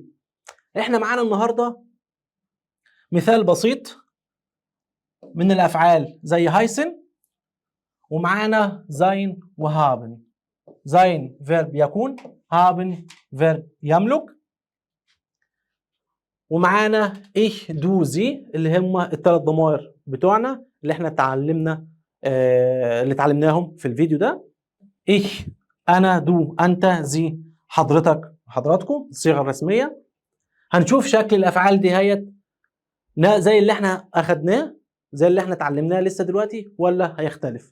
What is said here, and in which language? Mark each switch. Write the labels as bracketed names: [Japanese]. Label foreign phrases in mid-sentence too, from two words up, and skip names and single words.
[Arabic] احنا معانا النهارده مثال بسيط من الافعال زي هايسن، ومعانا زين وهابن. زين فيرب يكون، هابن فيرب يملك، ومعانا [German] ich du sie [Arabic] اللي هم الثلاث ضمائر بتوعنا اللي احنا اللي اتعلمناهم في الفيديو ده. ich انا، دو انت، زي حضرتك حضراتكم، الصيغه الرسميه. هنشوف شكل الافعال دي هيت زي اللي احنا اخدناه، زي اللي احنا اتعلمناه لسه دلوقتي، ولا هيختلف؟